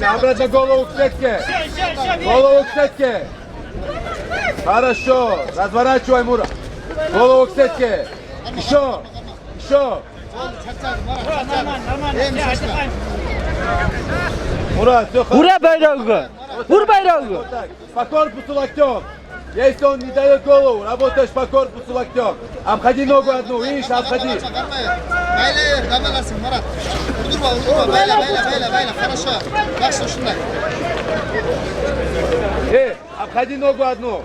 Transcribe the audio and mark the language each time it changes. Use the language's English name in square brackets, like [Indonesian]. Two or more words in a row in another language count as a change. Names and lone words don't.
[Russian] Обратно голову к сетке. Голову к сетке. Хорошо. Разворачивай, Мурат. Голову к сетке. Еще. Еще. Мурат, все хорошо. [Turkish] Vur bayrağı. Vur bayrağı. [Russian] По корпусу локтем. Если он не дает голову, работаешь по корпусу локтем. Обходи ногу одну, видишь, обходи. Обходи ногу одну.